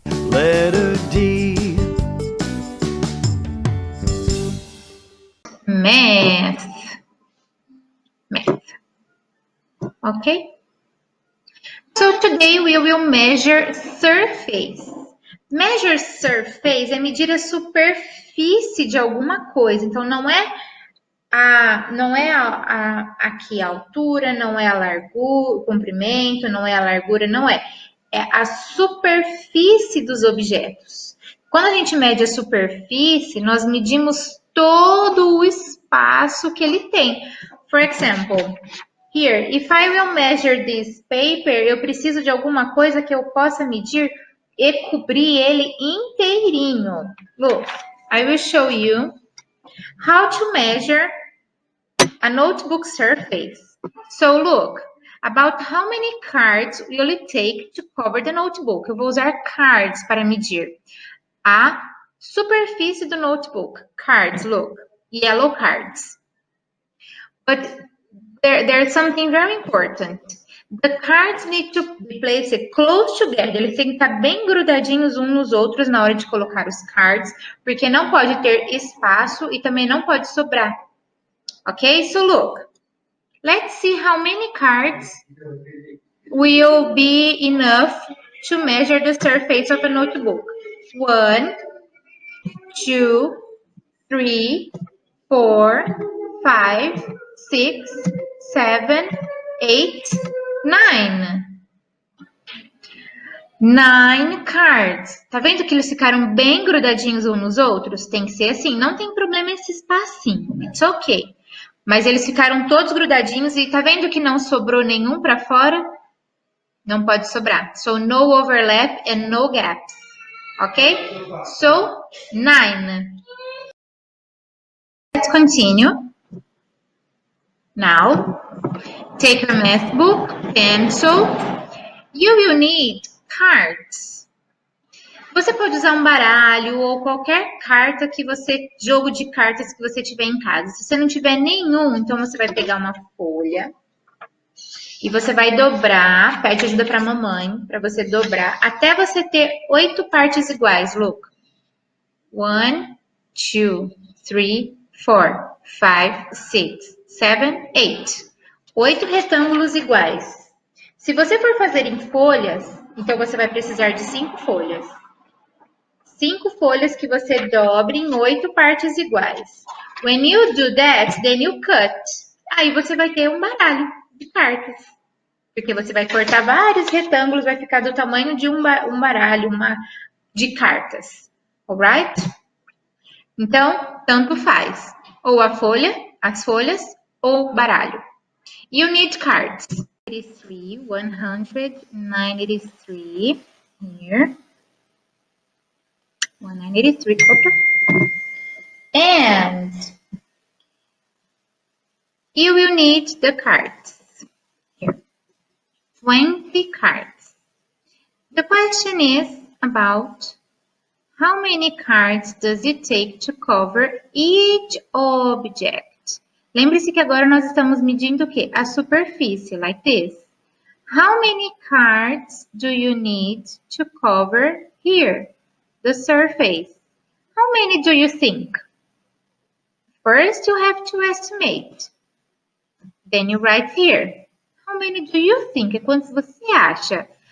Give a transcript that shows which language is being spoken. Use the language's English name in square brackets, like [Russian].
[English] Letter D. Math. Math. Okay? So today we will measure surface. Measure surface [Portuguese] é medir a superfície de alguma coisa. Então não é aqui a altura, não é a largura, o comprimento, não é a largura, não é. É a superfície dos objetos. Quando a gente mede a superfície, nós medimos todo o espaço que ele tem. [English] For example, here, if I will measure this paper, [Portuguese] eu preciso de alguma coisa que eu possa medir e cobrir ele inteirinho. [English] Look, I will show you how to measure a notebook surface. So look, About how many cards will it take to cover the notebook? [Portuguese] Eu vou usar cards para medir a superfície do notebook. [English] Cards, look, yellow cards. But there's something very important. The cards need to be placed close together. [Portuguese] Eles têm que estar bem grudadinhos uns nos outros na hora de colocar os cards, porque não pode ter espaço e também não pode sobrar. [English] Okay, so look. Let's see how many cards will be enough to measure the surface of a notebook. 1, 2, 3, 4, 5, 6, 7, 8, 9. 9 cards. [Portuguese] Tá vendo que eles ficaram bem grudadinhos uns nos outros? Tem que ser assim, não tem problema esse espacinho. [English] It's okay. [Portuguese] Mas eles ficaram todos grudadinhos e tá vendo que não sobrou nenhum para fora? Não pode sobrar. [English] So, no overlap and no gaps. Okay? So, 9. Let's continue. Now, take your math book, pencil. You will need cards. [Portuguese] Você pode usar um baralho ou qualquer carta que você, jogo de cartas que você tiver em casa. Se você não tiver nenhum, então você vai pegar uma folha e você vai dobrar, pede ajuda para a mamãe, para você dobrar, até você ter 8 partes iguais, look. [English] 1, 2, 3, 4, 5, 6, 7, 8. [Portuguese] 8 retângulos iguais. Se você for fazer em folhas, então você vai precisar de 5 folhas. 5 folhas que você dobre em 8 partes iguais. [English] When you do that, then you cut. [Portuguese] Aí você vai ter um baralho de cartas. Porque você vai cortar vários retângulos, vai ficar do tamanho de um baralho de cartas. [English] Alright? [Portuguese] Então, tanto faz. Ou a folha, as folhas, ou baralho. [English] You need cards. 83, 193 here. 193. And you will need the cards. Here. 20 cards. The question is about how many cards does it take to cover each object? [Portuguese] Lembre-se que agora nós estamos medindo o quê? A superfície, [English] like this. How many cards do you need to cover here? The surface. How many do you think? First, you have to estimate. Then you write here. How many do you think? [Portuguese] É quantos você acha?